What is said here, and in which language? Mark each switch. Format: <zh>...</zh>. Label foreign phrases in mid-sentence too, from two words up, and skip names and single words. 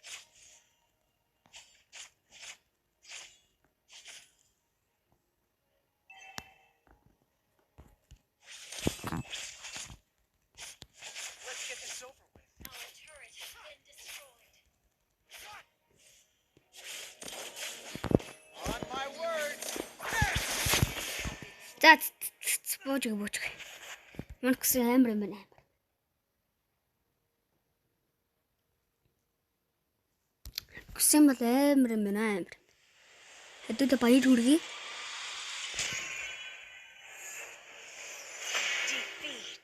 <en>Let's get this over with. Our turret has been destroyed. On my words.</en> <mn>За бууж. Мөн гэсэн амар юм байна. Гэсэн бол амар юм байна амар. Хэдүүдэд баяр хүргэе.</mn> <en>Defeat.</en>